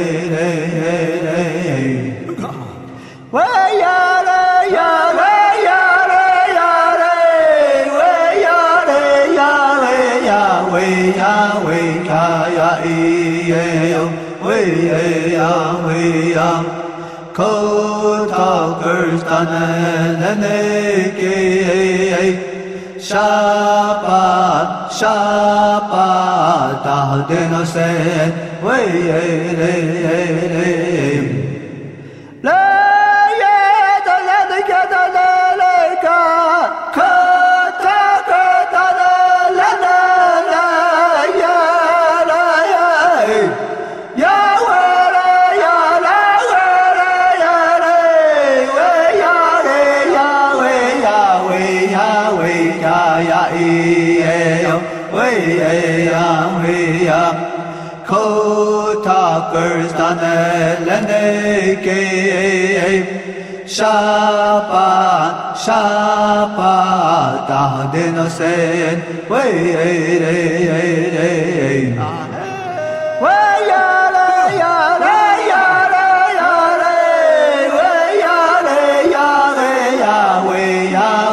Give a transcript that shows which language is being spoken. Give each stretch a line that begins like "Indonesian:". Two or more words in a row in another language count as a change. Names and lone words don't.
English: ya re ya re ya re ya re, way ya re ya re ya, way ya ya way ya, code talkers done Shapa, shapa, da de no se, way la ye da la de ga da la le ka, ka ta ka da la la la ya la ya ya wa la ya la wa la ya re, way ya re ya way ya way ya way ya code talkers done shapa, shapa, da de no se, way ya la ya la ya la ya la, way ya la ya la ya, way ya